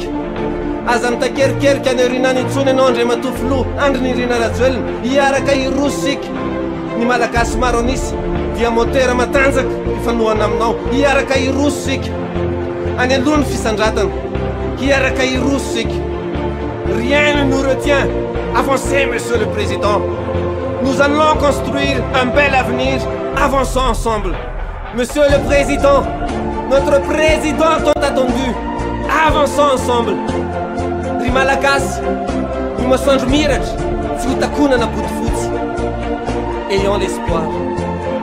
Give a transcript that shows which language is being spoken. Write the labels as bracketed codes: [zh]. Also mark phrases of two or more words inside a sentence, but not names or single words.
[mg] Aza mitakerikeriky any aoriana intsony ianao Andriamatofilo, Andry Nirina Rajoelina, hiaraka irososika. Ny malagasy maro anisy dia motera matanjaka ifanohana aminao, hiaraka irososika. Any aloha ny fisandratana, hiaraka irososika. [fr] Rien ne nous retient. Avancez, Monsieur le Président. Nous allons construire un bel avenir. Avançons ensemble. Monsieur le Président, notre président tant attendu. Avançons ensemble. [mg] Ry malagasy, ny masoandro miratra, tsy ho takonana bodofotsy. [fr] Ayons l'espoir.